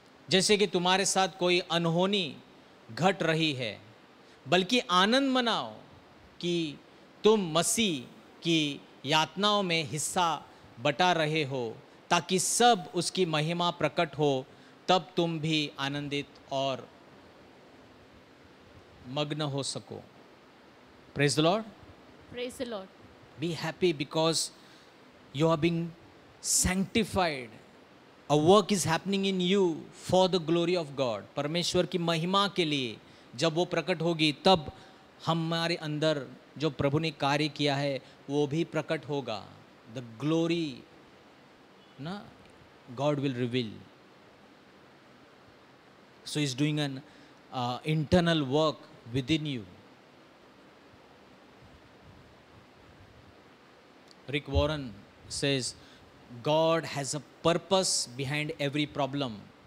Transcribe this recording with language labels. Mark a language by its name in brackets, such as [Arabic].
[Hindi] जैसे कि तुम्हारे साथ कोई अनहोनी घट रही है, बल्कि आनंद मनाओ कि तुम मसीह की यातनाओं में हिस्सा बटा रहे हो, ताकि सब उसकी महिमा प्रकट हो. तब तुम भी आनंदित और मग्न हो सको. [English] Praise the Lord. Praise the Lord. Be happy because you are being sanctified. A work is happening in you for the glory of God. [Hindi] परमेश्वर की महिमा के लिए जब वो प्रकट होगी, तब हमारे अंदर जो प्रभु ने कार्य किया है वो भी प्रकट होगा. [English] The glory, [Hindi] ना, [English] God will reveal. So He's doing an internal work within you. Rick Warren says, God has a purpose behind every problem.